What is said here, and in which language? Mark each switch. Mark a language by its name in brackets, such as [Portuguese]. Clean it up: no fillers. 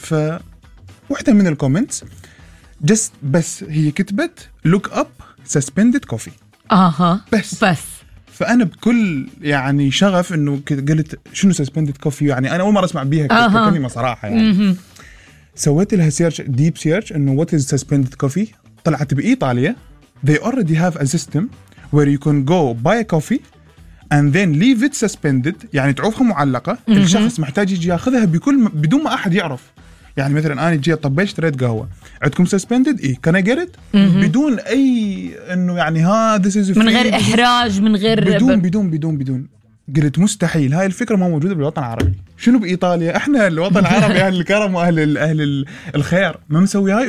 [Arabic] ف وحده من الكومنتس جست، بس هي كتبت لوك اب سسبندد كوفي. اها، بس فانا بكل يعني شغف انه قلت شنو سسبندد كوفي، يعني انا اول مره اسمع بيها كلمه صراحه يعني. سويت لها سيرش، ديب سيرش، انه وات از سسبندد كوفي. طلعت بايطاليا [English] they already have a system where you can go buy a coffee and then leave it suspended، [Arabic] يعني تعوفها معلقه. الشخص محتاج يجي ياخذها بكل بدون ما احد يعرف. يعني مثلا انا جيت طبيت اشتريت قهوه عندكم سسبندد، اي كان اجرت بدون اي انه يعني ها ذس از من غير احراج، من غير بدون بدون بدون بدون. قلت مستحيل هاي الفكرة ما موجودة بالوطن العربي. شنو بإيطاليا؟ احنا الوطن العربي اهل الكرم واهل الاهل الخير ما مسوي هاي.